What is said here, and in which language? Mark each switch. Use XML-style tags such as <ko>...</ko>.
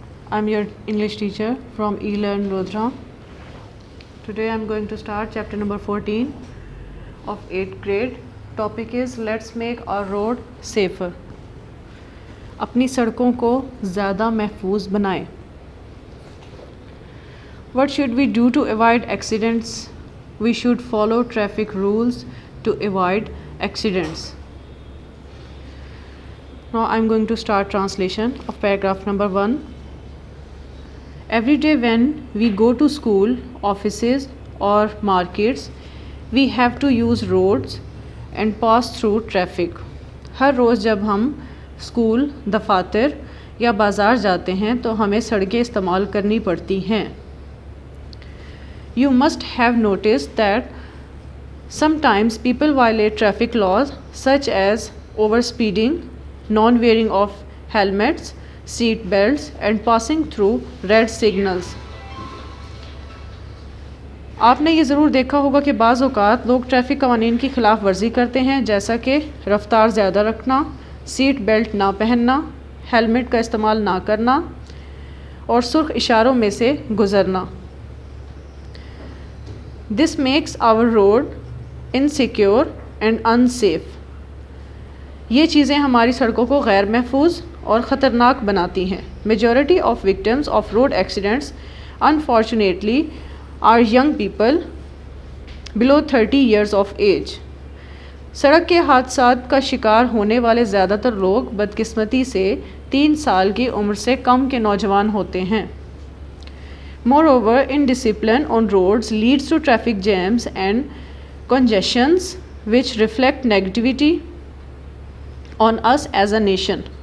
<en>I'm your English teacher from eLearn Rodra. Today I'm going to start chapter number 14 of 8th grade. Topic is let's make our road safer.</en> <ur>اپنی سڑکوں کو زیادہ محفوظ بنائیں.</ur> <en>What should we do to avoid accidents? We should follow traffic rules to avoid accidents. Now I'm going to start translation of paragraph number 1. Every day when we go to school, offices or markets, we have to use roads and pass through traffic.</en> <ur>ہر روز جب ہم school, دفاتر یا بازار جاتے ہیں تو ہمیں سڑکیں استعمال کرنی پڑتی ہیں.</ur> <en>You must have noticed that sometimes people violate traffic laws such as overspeeding, non-wearing of helmets, seat belts and passing through red signals.</en> <ur>آپ نے یہ ضرور دیکھا ہوگا کہ بعض اوقات لوگ ٹریفک قوانین کی خلاف ورزی کرتے ہیں، جیسا کہ رفتار زیادہ رکھنا، سیٹ بیلٹ نہ پہننا، ہیلمٹ کا استعمال نہ کرنا اور سرخ اشاروں میں سے گزرنا.</ur> <en>This makes our road insecure and unsafe.</en> <ur>یہ چیزیں ہماری سڑکوں کو غیر محفوظ اور خطرناک بناتی ہیں.</ur> <en>Majority of victims of road accidents unfortunately are young people below 30 years of age.</en> <ur>سڑک کے حادثات کا شکار ہونے والے زیادہ تر لوگ بدقسمتی سے 3 سال کی عمر سے کم کے نوجوان ہوتے ہیں.</ur> <en>Moreover, indiscipline on roads leads to traffic jams and congestions which reflect negativity on us as a nation.</en>